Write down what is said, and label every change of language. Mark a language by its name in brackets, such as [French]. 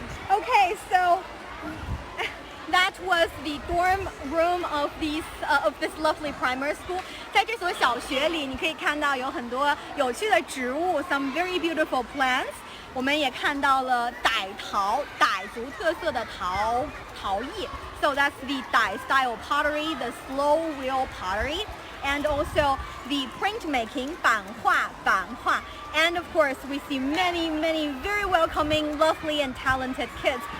[English] Okay, so that was the dorm room of this lovely primary school. [Chinese] 在这所小学里，你可以看到有很多有趣的植物 ， [English] some very beautiful plants. [Chinese] 我们也看到了傣族特色的陶艺 ， [English] so that's the Dai style pottery, the slow wheel pottery. And also the printmaking, 版画. And of course, we see many very welcoming, lovely and talented kids.